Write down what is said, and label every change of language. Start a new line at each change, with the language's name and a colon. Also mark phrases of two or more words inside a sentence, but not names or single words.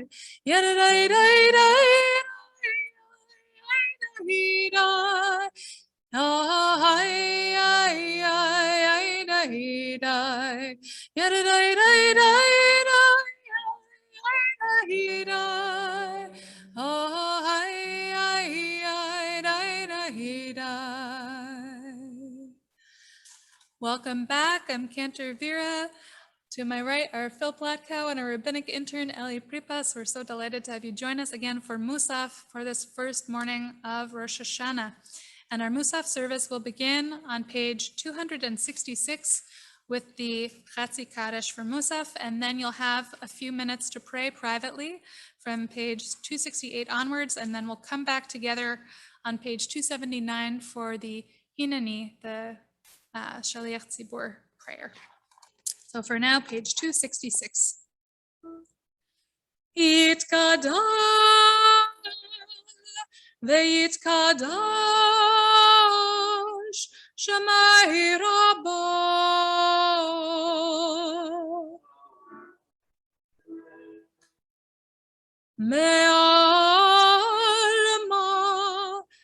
English: Yada dai dai dai. Dai dai. Ay, ay, ay, ay, dai, dai. Yada, dai, dai, dai, dai, dai. Oh, ay, ay, ay, dai, dai, dai. Welcome back. I'm Cantor Vera. To my right are Phil Platkow and our rabbinic intern, Ellie Pripas. We're so delighted to have you join us again for Musaf for this first morning of Rosh HaShanah. And our Musaf service will begin on page 266 with the Chatzi Kaddish for Musaf, and then you'll have a few minutes to pray privately from page 268 onwards, and then we'll come back together on page 279 for the Hinani, the Shaliach Tzibur prayer. So for now, page 266.
Aramaic: Yitkadal veyitkadash Shemai Rabbo Me'alma